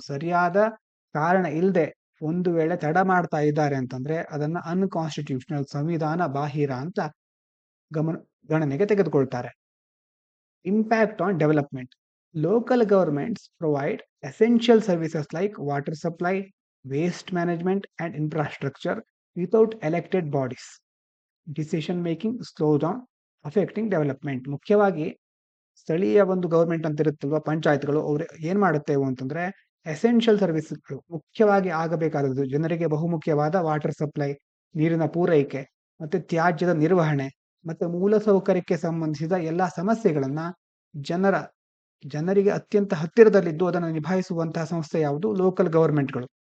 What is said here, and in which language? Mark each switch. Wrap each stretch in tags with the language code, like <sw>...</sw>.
<kn>ಸರಿಯಾದ ಕಾರಣ ಇಲ್ಲದೆ ಒಂದು ವೇಳೆ ತಡ ಮಾಡ್ತಾ ಇದ್ದಾರೆ ಅಂತಂದ್ರೆ ಅದನ್ನ ಅನ್ಕಾನ್ಸ್ಟಿಟ್ಯೂಷನಲ್, ಸಂವಿಧಾನ ಬಾಹಿರ ಅಂತ ಗಣನೆಗೆ ತೆಗೆದುಕೊಳ್ತಾರೆ.</kn> <en>Impact on development. Local governments provide essential services like water supply, waste management and infrastructure without elected bodies. Decision making slows down, affecting development.</en> <kn>ಮುಖ್ಯವಾಗಿ ಸ್ಥಳೀಯ ಒಂದು ಗವರ್ಮೆಂಟ್ ಅಂತ ಇರುತ್ತಲ್ವ, ಪಂಚಾಯತ್ಗಳು, ಅವ್ರು ಏನ್ ಮಾಡುತ್ತೇವೆ ಅಂತಂದ್ರೆ ಎಸೆನ್ಷಿಯಲ್ ಸರ್ವಿಸ್ಗಳು, ಮುಖ್ಯವಾಗಿ ಆಗಬೇಕಾದದ್ದು ಜನರಿಗೆ ಬಹುಮುಖ್ಯವಾದ ವಾಟರ್ ಸಪ್ಲೈ, ನೀರಿನ ಪೂರೈಕೆ, ಮತ್ತೆ ತ್ಯಾಜ್ಯದ ನಿರ್ವಹಣೆ, ಮತ್ತೆ ಮೂಲಸೌಕರ್ಯಕ್ಕೆ ಸಂಬಂಧಿಸಿದ ಎಲ್ಲಾ ಸಮಸ್ಯೆಗಳನ್ನ ಜನರಿಗೆ ಅತ್ಯಂತ ಹತ್ತಿರದಲ್ಲಿದ್ದು ಅದನ್ನು ನಿಭಾಯಿಸುವಂತಹ ಸಂಸ್ಥೆ ಯಾವುದು? ಲೋಕಲ್ ಗವರ್ಮೆಂಟ್ಗಳು.</kn>